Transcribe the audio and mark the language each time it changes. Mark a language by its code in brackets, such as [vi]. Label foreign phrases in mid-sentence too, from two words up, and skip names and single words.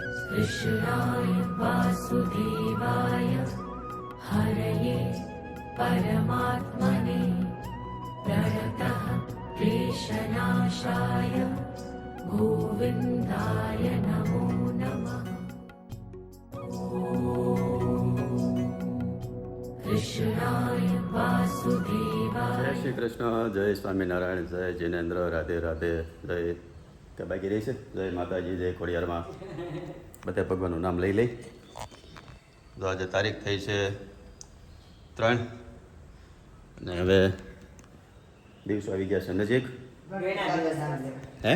[sa] कृष्णाय वासुदेवाय हरये परमात्मने प्रणतः क्लेशनाशाय गोविन्दाय नमो नमः। कृष्णाय वासुदेवाय। [hi] जय श्री कृष्ण, जय स्वामीनारायण, जय जिनेन्द्र, राधे राधे, [gu] जय કે બાકી રહી છે જય માતાજી, જય ખોડિયારમાં, બધા ભગવાનનું નામ લઈ લઈ. તો આજે તારીખ થઈ છે 3 અને હવે દિવસો આવી ગયા છે નજીક. હે